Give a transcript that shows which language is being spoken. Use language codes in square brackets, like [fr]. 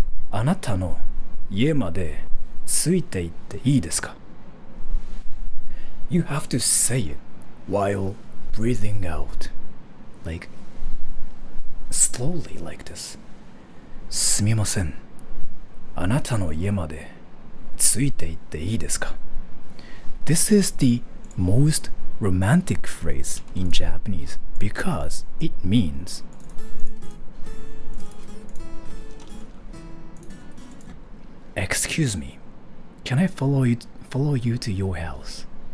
[ja] あなたの家までついて行っていいですか? [en] You have to say it while breathing out, like slowly like this. [ja] すみません。あなたの家までついて行っていいですか? [en] This is the most romantic phrase in Japanese because it means excuse me, can I follow you to your house?